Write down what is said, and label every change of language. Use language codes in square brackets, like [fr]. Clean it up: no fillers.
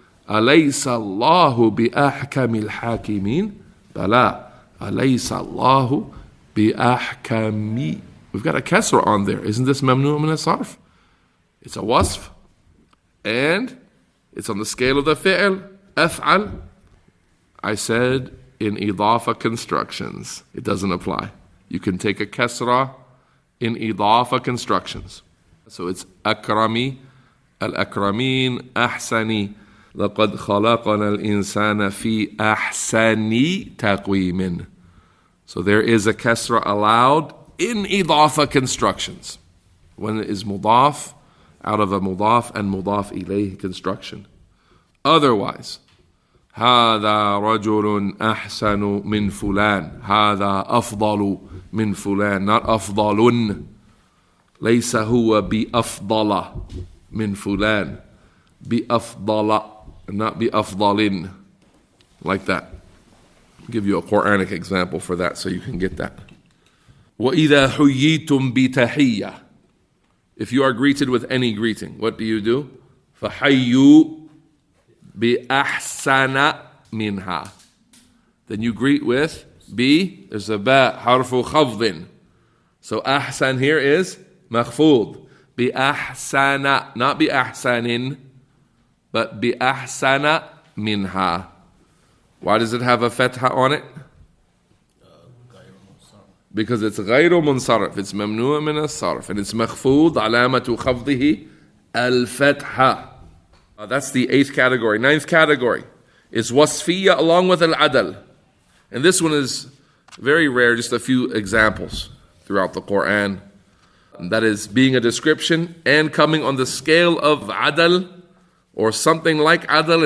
[ar] أليس الله بأحكم الحاكمين. بلى. أليس الله بأحكمي. [en] We've got a kasra on there. Isn't this mamnu' min as-sarf? It's a wasf. And it's on the scale of the fi'l. [ar] أفعل. [en] I said in idafa constructions, it doesn't apply. You can take a kasra in idafa constructions. So it's akrami, al-akramin, ahsani. [ar] لَقَدْ خَلَقَنَا الْإِنسَانَ فِي أَحْسَنِ تَقْوِيمٍ. [en] So there is a kasra allowed in idafa constructions. When it is mudaf, out of a mudaf and mudaf ilayh construction. [ar] Otherwise, هذا رجل أحسن من فلان. هذا أفضل من فلان. Not أفضل. ليس هو بأفضل من فلان. [en] بأفضل. Not بأفضل. Like that. I'll give you a Quranic example for that so you can get that. [ar] وَإِذَا حُيِّيتُمْ بِتَحِيَّةٍ. [en] If you are greeted with any greeting, what do? [ar] فَحَيُّوا بِأَحْسَنَ مِنْهَا. [en] Then you greet with B. There's a ba, harfu khafdin. So ahsan here is makhfoodh. [ar] بِأَحْسَنَ. Not بِأَحْسَنٍ, but بِأَحْسَنَ مِنْهَا. [en] Why does it have a fathah on it? Because it's غير منصرف. [ar] It's ممنوع من الصرف. And it's مخفوض علامة خفضه الفتحة. [en] That's the 8th category. 9th category is wasfiyya along with al-adal. And this one is very rare, just a few examples throughout the Quran. And that is being a description and coming on the scale of adal or something like adal.